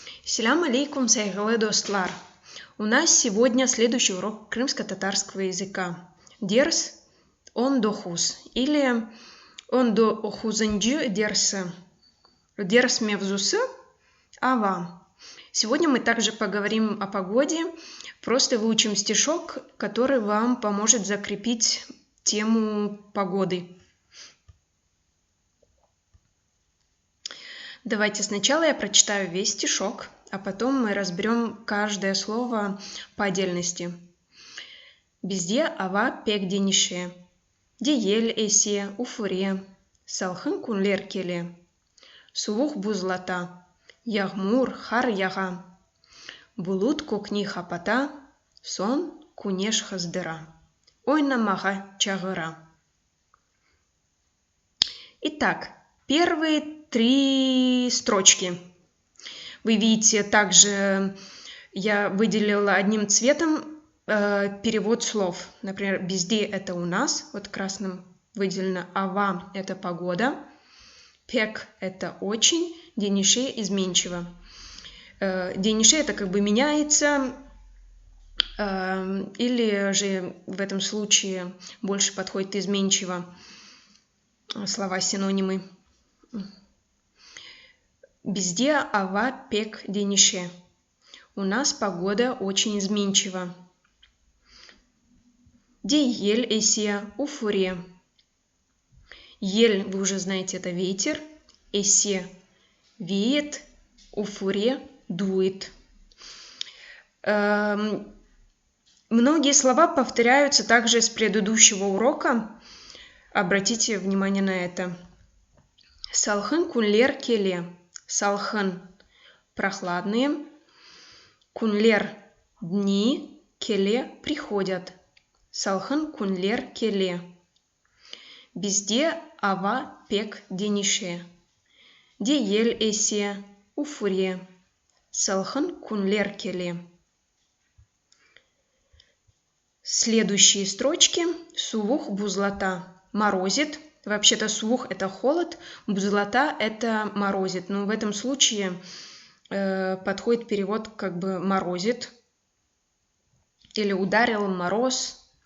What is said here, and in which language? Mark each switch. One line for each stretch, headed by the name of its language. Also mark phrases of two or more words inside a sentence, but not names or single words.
Crimean Tatar: Селям алейкум, сайгалы достлар.
Russian: У нас сегодня следующий урок крымско-татарского языка.
Crimean Tatar: Дерс он дохуз или он дохузанджи дерсы. Дерс мевзусы ава.
Russian: Сегодня мы также поговорим о погоде, просто выучим стишок, который вам поможет закрепить тему погоды. Давайте сначала я прочитаю весь стишок, а потом мы разберем каждое слово по отдельности.
Crimean Tatar: Безде ава пек денише, диель эсе уфуре, салхын кунлер келе, сувух бузлата, ягмур хар яга, булут кокни хапата, сон кунеш хаздыра, ойна мага чагыра.
Russian: Итак, первые 3 строчки. Вы видите, также я выделила одним цветом перевод слов. Например, безде это у нас, вот красным выделено, ава это погода, пек это очень, денише изменчиво. Денише это как бы меняется, или же в этом случае больше подходит изменчиво, слова синонимы.
Crimean Tatar: Безде ава пек денише.
Russian: У нас погода очень изменчива.
Crimean Tatar: Де ель эсия уфуре.
Russian: Ель, вы уже знаете, это ветер. Эсе веет, уфуре дует. Многие слова повторяются также с предыдущего урока. Обратите внимание на это.
Crimean Tatar: Салхын кунлер келе.
Russian: Салхын – прохладные, кунлер – дни, келе – приходят.
Crimean Tatar: Салхын кунлер келе. Безде ава пек денише. Де ель эсе уфуре. Салхын кунлер келе.
Russian: Следующие строчки.
Crimean Tatar: Сувух бузлата – морозит.
Russian: Вообще-то сувух – это холод, бузлата – это морозит. Но в этом случае подходит перевод как бы морозит или ударил мороз.